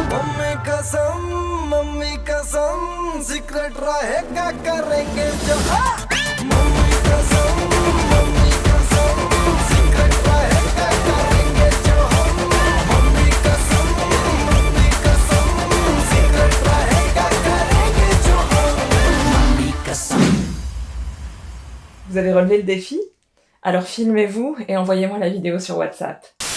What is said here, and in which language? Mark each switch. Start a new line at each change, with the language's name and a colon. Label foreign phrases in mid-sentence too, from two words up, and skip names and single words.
Hindi: मम्मी कसम सीक्रेट रहेगा करेंगे जो सीक्रेट रहेगा करेंगे जो मम्मी कसम सीक्रेट रहेगा करेंगे जो मम्मी कसम.
French: Vous avez relevé le défi? Alors filmez-vous et envoyez-moi la vidéo sur WhatsApp.